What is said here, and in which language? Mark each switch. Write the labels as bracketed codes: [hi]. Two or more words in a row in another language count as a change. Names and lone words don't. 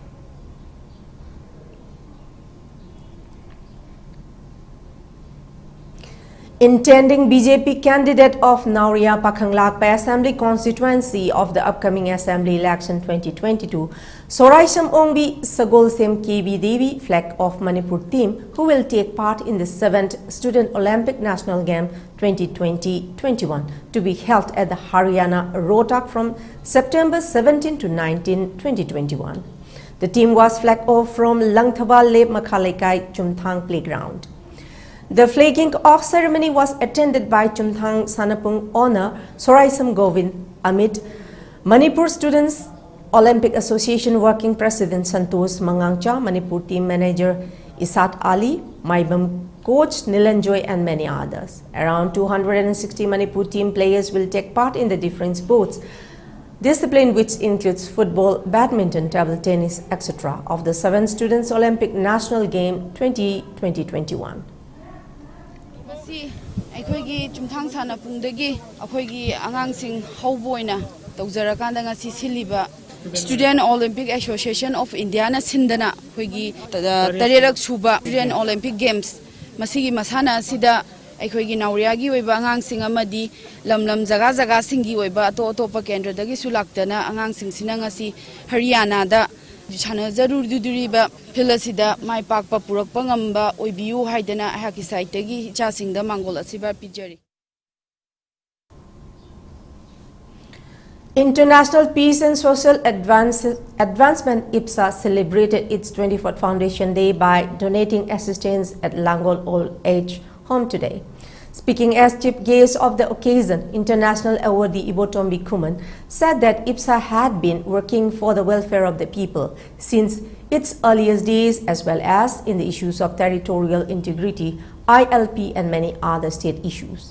[en] Intending BJP candidate of Nauria Pakhanglakpa Assembly constituency of the upcoming Assembly election 2022, Soraisam Ongbi Sagolsem KB Devi, flag of Manipur team, who will take part in the 7th Student Olympic National Game 2020-21 to be held at the Haryana Rohtak from September 17 to 19, 2021. The team was flagged off from Langthaba Lep Makhalekai Chumthang Playground. The flagging off ceremony was attended by Chumthang Sanapung Honor Soraisam Govind Amit, Manipur Students Olympic Association Working President Santosh Mangangcha, Manipur Team Manager Isat Ali, Maibam Coach Nilanjoy and many others. Around 260 Manipur team players will take part in the different sports discipline, which includes football, badminton, table tennis, etc. of the 7th Students Olympic National Game 2020-21. [mni] ꯑꯩꯈꯣꯏꯒꯤ ꯆꯨꯝꯊꯥꯡ ꯁꯥꯟꯅꯄꯨꯡꯗꯒꯤ ꯑꯩꯈꯣꯏꯒꯤ ꯑꯉꯥꯡꯁꯤꯡ ꯍꯧꯕ ꯑꯣꯏꯅ ꯇꯧꯖꯔꯀꯥꯟꯗ ꯉꯁꯤ ꯁꯤꯜꯂꯤꯕ Student Olympic Association of India ꯅ ꯁꯤꯟꯗꯅ ꯑꯩꯈꯣꯏꯒꯤ ꯇꯔꯦꯠꯔꯛ ꯁꯨꯕ Student Olympic Games ꯃꯁꯤꯒꯤ ꯃꯁꯥꯟꯅ ꯑꯁꯤꯗ ꯑꯩꯈꯣꯏꯒꯤ ꯅꯥꯎꯔꯤꯌꯥꯒꯤ ꯑꯣꯏꯕ ꯑꯉꯥꯡꯁꯤꯡ ꯑꯃꯗꯤ ꯂꯝ ꯖꯒꯥ ꯖꯒꯥꯁꯤꯡꯒꯤ ꯑꯣꯏꯕ ꯑꯇꯣꯞꯄ ꯀꯦꯟꯗ꯭ꯔꯗꯒꯤꯁꯨ ꯂꯥꯛꯇꯅ ꯑꯉꯥꯡꯁꯤꯡꯁꯤꯅ ꯉꯁꯤ ꯍꯔꯤꯌꯥꯅꯥꯗ ꯁꯥꯟꯅꯖꯔꯨꯔꯤꯕ ꯐꯤꯜ ꯑꯁꯤꯗ ꯃꯥꯏ ꯄꯥꯛꯄ ꯄꯨꯔꯛꯄ ꯉꯝꯕ ꯑꯣꯏꯕꯤꯌꯨ ꯍꯥꯏꯗꯅ ꯑꯩꯍꯥꯛꯀꯤ ꯁꯥꯏꯠꯇꯒꯤ ꯏꯆꯥꯁꯤꯡꯗ ꯃꯥꯡꯒꯣꯜ ꯑꯁꯤꯕ ꯄꯤꯖꯔꯤ. [en] International Peace and Social Advancement IPSA celebrated its 24th Foundation Day by donating assistance at Langol Old Age Home today. Speaking as chief guest of the occasion, international awardee Ibotombi Kuman said that IPSA had been working for the welfare of the people since its earliest days, as well as in the issues of territorial integrity, ILP and many other state issues.